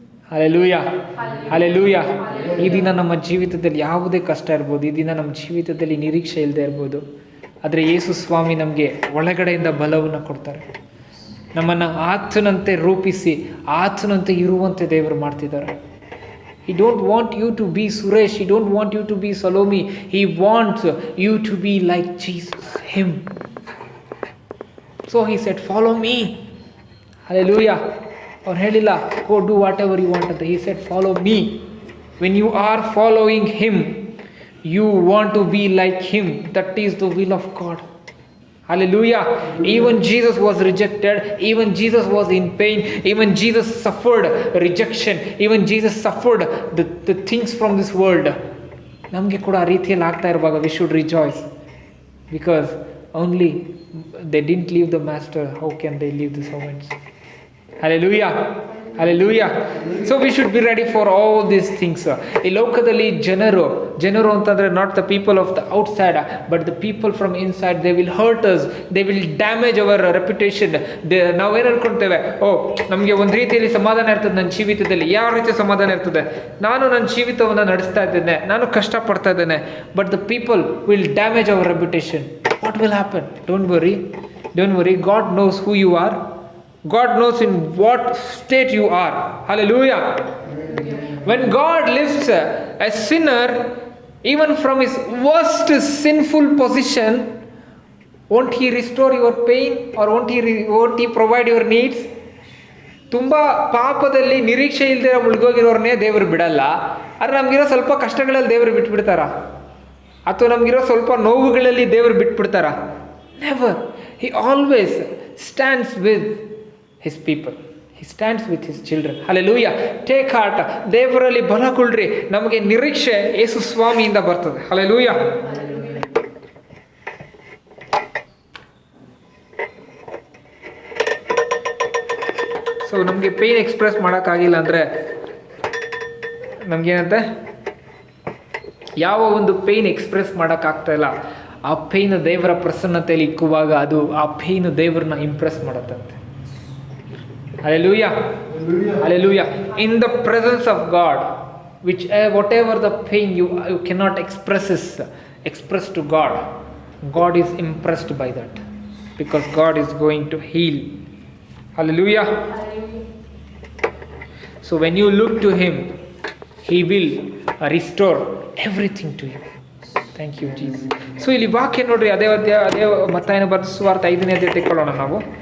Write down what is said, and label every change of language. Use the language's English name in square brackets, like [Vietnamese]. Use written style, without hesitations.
[Kannada] Hallelujah, hallelujah. ಈ ದಿನ ನಮ್ಮ ಜೀವಿತದಲ್ಲಿ ಯಾವುದೇ ಕಷ್ಟ ಇರ್ಬೋದು, ಈ ದಿನ ನಮ್ಮ ಜೀವಿತದಲ್ಲಿ ನಿರೀಕ್ಷೆ ಇಲ್ಲದೆ ಇರ್ಬೋದು, ಆದರೆ ಯೇಸು ಸ್ವಾಮಿ ನಮಗೆ ಒಳಗಡೆಯಿಂದ ಬಲವನ್ನು ಕೊಡ್ತಾರೆ. ನಮ್ಮನ್ನು ಆತನಂತೆ ರೂಪಿಸಿ ಆತನಂತೆ ಇರುವಂತೆ ದೇವರು ಮಾಡ್ತಿದ್ದಾರೆ. [English] He don't want you to be Suresh. He don't want you to be Salome. He wants you to be like Jesus, Him. So He said, follow me. Hallelujah. [Kannada] ಅವ್ರು ಹೇಳಿಲ್ಲ [English] go do whatever you want [Kannada] ಅಂತ. [English] He said, follow me. When you are following Him, you want to be like Him. That is the will of God. Hallelujah. Even Jesus was rejected. Even Jesus was in pain. Even Jesus suffered rejection. Even Jesus suffered the things from this world. [Kannada] ನಮಗೆ ಕೂಡ ಆ ರೀತಿಯಲ್ಲಿ ಆಗ್ತಾ ಇರುವಾಗ [English] we should rejoice. Because only they didn't leave the master. How can they leave the servants? Hallelujah. Hallelujah. So we should be ready for all these things. [Kannada] ಈ ಲೋಕದಲ್ಲಿ ಜನರು ಅಂತಂದರೆ [English] not the people of the outside, but the people from inside. They will hurt us. They will damage our reputation. [Kannada] ನಾವೇನು ಅನ್ಕೊಳ್ತೇವೆ, ನಮಗೆ ಒಂದು ರೀತಿಯಲ್ಲಿ ಸಮಾಧಾನ ಇರ್ತದೆ ನನ್ನ ಜೀವಿತದಲ್ಲಿ. ಯಾವ ರೀತಿ ಸಮಾಧಾನ ಇರ್ತದೆ? ನಾನು ನನ್ನ ಜೀವಿತವನ್ನು ನಡೆಸ್ತಾ ಇದ್ದೇನೆ, ನಾನು ಕಷ್ಟಪಡ್ತಾ ಇದ್ದೇನೆ. [English] But the people will damage our reputation. What will happen? Don't worry. God knows who you are. God knows in what state you are. Hallelujah. When God lifts a sinner even from his worst sinful position, won't He restore your pain, or won't He provide your needs? [Kannada] ತುಂಬ ಪಾಪದಲ್ಲಿ ನಿರೀಕ್ಷೆ ಇಲ್ಲದೆ ಮುಳುಗೋಗಿರೋರನ್ನೇ ದೇವರು ಬಿಡಲ್ಲ. ಆದರೆ ನಮಗಿರೋ ಸ್ವಲ್ಪ ಕಷ್ಟಗಳಲ್ಲಿ ದೇವರು ಬಿಟ್ಬಿಡ್ತಾರ? ಅಥವಾ ನಮಗಿರೋ ಸ್ವಲ್ಪ ನೋವುಗಳಲ್ಲಿ ದೇವರು ಬಿಟ್ಬಿಡ್ತಾರ? [English] Never. He always stands with His people. He stands with His children. [Kannada] Hallelujah. [English] Take heart. [Kannada] ದೇವರಲ್ಲಿ ಬಲಗೊಳ್ಳ್ರಿ. ನಮಗೆ ನಿರೀಕ್ಷೆ ಯೇಸು ಸ್ವಾಮಿಯಿಂದ ಬರ್ತದೆ. Hallelujah. ಸೊ ನಮಗೆ ಪೇನ್ ಎಕ್ಸ್ಪ್ರೆಸ್ ಮಾಡೋಕ್ಕಾಗಿಲ್ಲ ಅಂದರೆ ನಮಗೇನಂತೆ ಯಾವ ಒಂದು ಪೇಯ್ನ್ ಎಕ್ಸ್ಪ್ರೆಸ್ ಮಾಡೋಕ್ಕಾಗ್ತಾ ಇಲ್ಲ, ಆ ಪೇಯ್ನ್ ದೇವರ ಪ್ರಸನ್ನತೆಯಲ್ಲಿ ಇಕ್ಕುವಾಗ ಅದು ಆ ಪೇಯ್ನ್ ದೇವರನ್ನ Impress ಮಾಡುತ್ತಂತೆ. [English] Hallelujah. Hallelujah. In the presence of God, whatever the pain you cannot express to God, God is impressed by that, because God is going to heal. Hallelujah. So when you look to Him, He will restore everything to you. Thank you, Jesus. [Kannada] So ಇಲ್ಲಿ ವಾಕ್ಯ ನೋಡ್ರಿ, ಅದೇ ಮತ್ತಾಯನ ಬರೆದ ಸುವಾರ್ತೆ 5ನೇ ಅಧ್ಯಾಯ ತೆಕ್ಕೊಳ್ಳೋಣ ನಾವು.